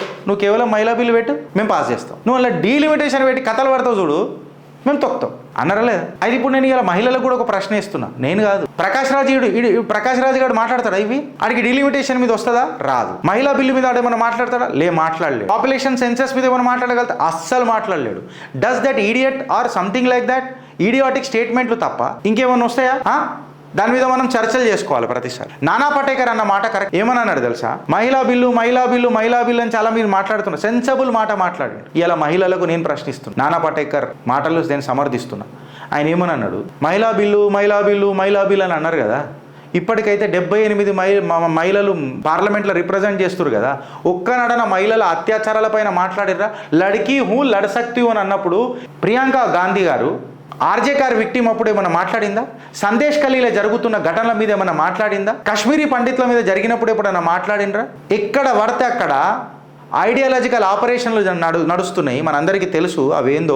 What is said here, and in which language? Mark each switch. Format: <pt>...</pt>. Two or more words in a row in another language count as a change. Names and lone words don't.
<te>నువ్వు కేవలం మహిళా బిల్లు పెట్టు, మేము పాస్ చేస్తాం. నువ్వు అలా డీలిమిటేషన్ పెట్టి కథలు పడతావు చూడు, మేము తొక్కుతాం అన్నారా లేదా? అయితే ఇప్పుడు నేను ఇలా మహిళలకు కూడా ఒక ప్రశ్న ఇస్తున్నా. నేను కాదు, ప్రకాష్ రాజు గారు మాట్లాడతాడా? ఇవి ఆడికి డీలిమిటేషన్ మీద వస్తుందా? రాదు. మహిళా బిల్లు మీద ఆడేమన్నా మాట్లాడతాడా? మాట్లాడలేడు.</te> <en>population census</en> <te>మీద ఏమైనా మాట్లాడగలుగుతా? అస్సలు మాట్లాడలేడు.</te> <en>does that idiot or something like that idiotic statements</en> <te>తప్ప ఇంకేమన్నా వస్తాయా? దాని మీద మనం చర్చలు చేసుకోవాలి ప్రతిసారి. నానా పటేకర్ అన్న మాట కరెక్ట్. ఏమన్నాడు తెలుసా? మహిళా బిల్లు అని చాలా మీరు మాట్లాడుతున్నారు. సెన్సబుల్ మాట మాట్లాడండి. ఇలా మహిళలకు నేను ప్రశ్నిస్తున్నా. నానా పటేకర్ మాటలు నేను సమర్థిస్తున్నా. ఆయన ఏమన్నాడు? మహిళా బిల్లు అని అన్నారు కదా. ఇప్పటికైతే 78 మహిళలు పార్లమెంట్లో రిప్రజెంట్ చేస్తున్నారు కదా. ఒక్కనడన మహిళల అత్యాచారాలపైన మాట్లాడిర్రా?</te> <hi>लड़की हूँ लड़ सकती</hi> <te>అని అన్నప్పుడు ప్రియాంక గాంధీ గారు ఆర్జే కార్ విక్టిమ్ అప్పుడు ఏమైనా మాట్లాడిందా? సందేశ్ ఖలీలో జరుగుతున్న ఘటనల మీద ఏమైనా మాట్లాడిందా? కాశ్మీరీ పండితుల మీద జరిగినప్పుడు ఎప్పుడైనా మాట్లాడినరా? ఎక్కడ పడితే అక్కడ</te> <en>ideological operations</en> <te>నడుస్తున్నాయి. మనందరికీ తెలుసు అవేందో.</te>